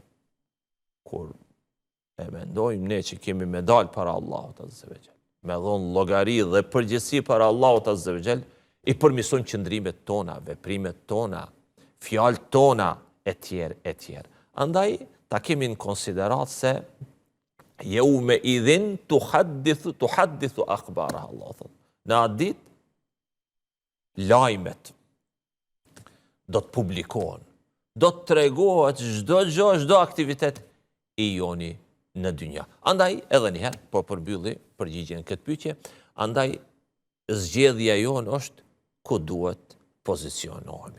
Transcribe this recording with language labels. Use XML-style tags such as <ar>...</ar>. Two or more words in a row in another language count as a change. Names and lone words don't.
<sq>Kur e mendojmë ne që kemi me dalë para Allahut</sq> <ar>عز وجل,</ar> <sq>me dhonë llogari dhe përgjegjësi para Allahut</sq> <ar>عز وجل,</ar> <sq>i përmirëson qëndrimet tona, veprimet tona, fjalët tona etj. etj. Andaj ta kemi në konsiderat se</sq> <ar>يومئذ تحدث أخبارها,</ar> <sq>Allah thot. Në atë ditë lajmet do të publikohen, do të tregohet çdo gjë, çdo aktivitet i joni në dynja. Andaj edhe një herë po përbylli përgjigjen këtë pyetje, andaj zgjedhja jonë është ku duhet pozicionohemi.</sq>